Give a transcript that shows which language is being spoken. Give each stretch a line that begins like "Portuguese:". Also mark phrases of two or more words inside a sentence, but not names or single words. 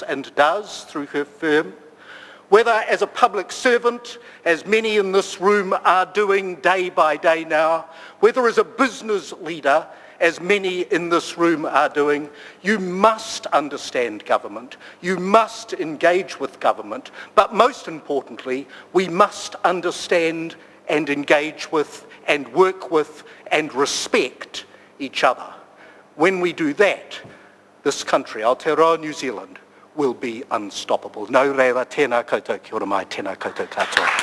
English: and does through her firm, whether as a public servant, as many in this room are doing day by day now, whether as a business leader, as many in this room are doing, you must understand government, you must engage with government, but most importantly, we must understand and engage with and work with and respect each other. When we do that, this country, Aotearoa New Zealand, will be unstoppable.
Māori: Nau reira, tēnā koutou, kia ora mai, tēnā koutou katoa.